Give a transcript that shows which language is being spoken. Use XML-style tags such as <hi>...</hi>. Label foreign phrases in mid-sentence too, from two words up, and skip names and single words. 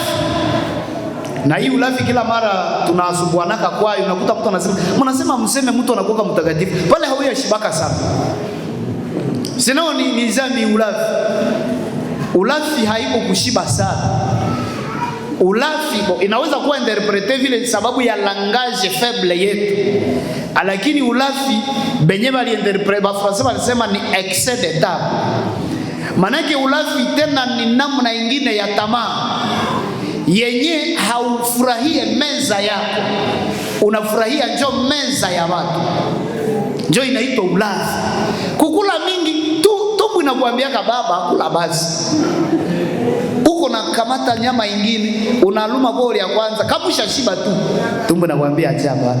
<sw>Na hii ulafi kila mara tunasumbuanaka kwayo, unakuta mtu anasema, mnasema mseme mtu anakuwa mtakatifu. Pale hauya shibaka sana. Sinao ni zambi ulafi. Ulafi haiko kushiba sana. Ulafi inaweza kuwa interprete vile sababu ya</sw> <fr>langage faible</fr> <sw>yetu. Lakini ulafi benye bali interprete ba Français wanasema ni</sw> <fr>excès de table.</fr> <sw>Manake ulafi tena ni namna nyingine ya tamaa yenye haufurahie meza yako. unafurahia, njo meza ya watu, njo inaitwa ulafi. Kukula mingi tu tumbo inakuambiaka baba kula basi, uko na kamata nyama ingine unaluma boli ya kwanza, kabusha shiba tu tumbo inakuambia acha baba.</sw>